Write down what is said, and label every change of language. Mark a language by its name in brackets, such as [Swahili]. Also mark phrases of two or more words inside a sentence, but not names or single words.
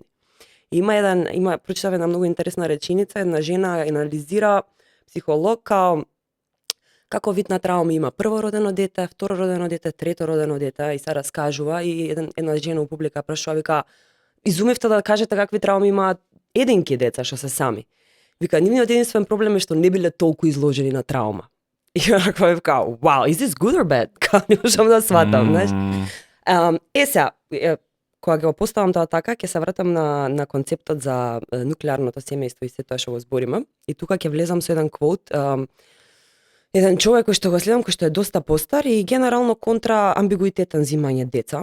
[Macedonian] Прочитав една многу интересна реченица, една жена анализира, психолог, како вид на трауми има првородено дете, второродено дете, третородено дете и се раскажува и една жена у публика прашува, вика, изумевте да кажете какви трауми имаат единки деца што се сами. Вика, нивниот единствен проблем е што не биле толку изложени на траума. И вака вика, [English] wow, is this good or bad? [Macedonian] Не можам да сватам, знаеш. Сега, кога го поставам тоа така, ќе се вратам на концептот за нуклеарното семејство и се тоа што го збориме. И тука ќе влезам со еден квот. Еден човек кој што го следам, кој што е доста постар и генерално контра амбигуитетен зимање деца.